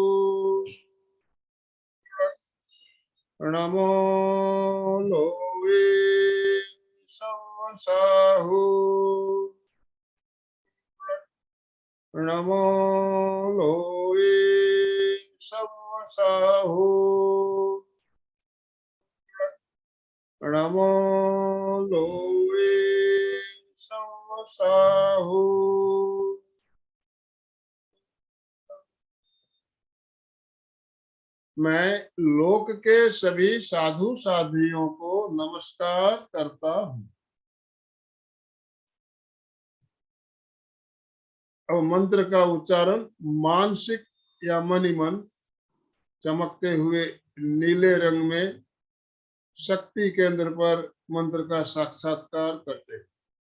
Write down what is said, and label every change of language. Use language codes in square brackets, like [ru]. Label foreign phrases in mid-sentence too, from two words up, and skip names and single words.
[pra] नमो लोए सब्ब साहु, नमो लोए सब्ब साहु, नमो लोए सब्ब साहु। [hi] मैं लोक के सभी साधु साधियों को नमस्कार करता हूँ। अब मंत्र का उच्चारण मानसिक या मनि मन चमकते हुए नीले रंग में शक्ति केंद्र पर मंत्र का साक्षात्कार करते हैं।